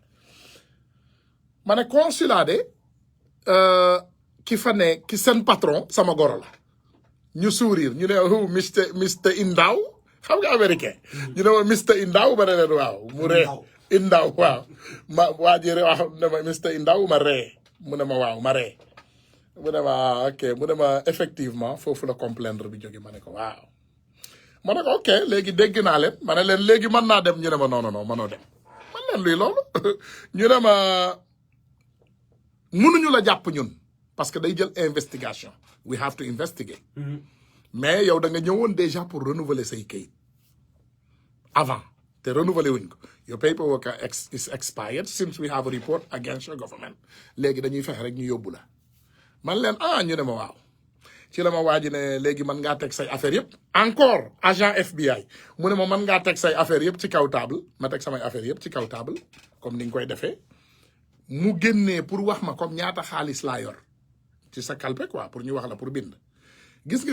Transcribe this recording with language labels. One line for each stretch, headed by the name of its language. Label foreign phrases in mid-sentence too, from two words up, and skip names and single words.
Wolof: ma ne consulat de ki fa ne ki seen patron sama goro la ñu sourire ñu ne Mr Indaw xam nga américain ñu ne ma Mr Indaw ma ne leen waaw mu ree Indaw waaw ma waa ji wax ne ma Mr Indaw ma ree mu ne ma waaw ma ree mu ne ma ok mu ne ma effectivement foofu la complaindre bi jóge ma ne ko waaw ma ne ko ok léegi dégg naa leen ma ne leen léegi mën naa dem ñu ne ma non mënoo dem man leen luy loolu ñu ne ma mënuñu la jàpp ñun
French: parce que
Wolof: day jël investigation
English: we have to investigate
Wolof: mais yow da nga ñëwoon déjà
French: pour renouveler
Wolof: say kayit avant te renouveler wuñ ko
English: your paperwork is expired since we have a report against your
Wolof: government léegi dañuy fexe rek ñu yóbbu la man leen ñu ne ma waaw ci la ma waaji ne léegi mën ngaa teg say affaire yëpp encore agent FBI mu ne ma mën ngaa teg say affaire yëpp ci kaw table ma teg samay affaire yëpp ci kaw table comme ni nga koy defee mu génnee pour wax ma comme ñaata xaalis laa yor ci sa kalpe quoi pour ñu wax la pour bind gis nga